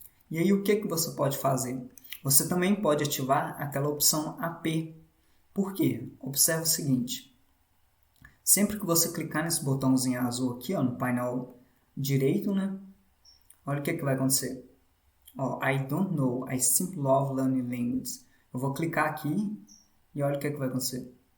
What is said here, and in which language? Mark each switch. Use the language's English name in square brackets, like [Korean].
[Portuguese] E aí o que você pode fazer? Você também pode ativar aquela opção AP. Por quê? Observe o seguinte. Sempre que você clicar nesse botãozinho azul aqui, no painel direito, né? Olha o que vai acontecer. [English] I don't know, I simply love learning languages. [Portuguese] Eu vou clicar aqui e olha o que vai acontecer.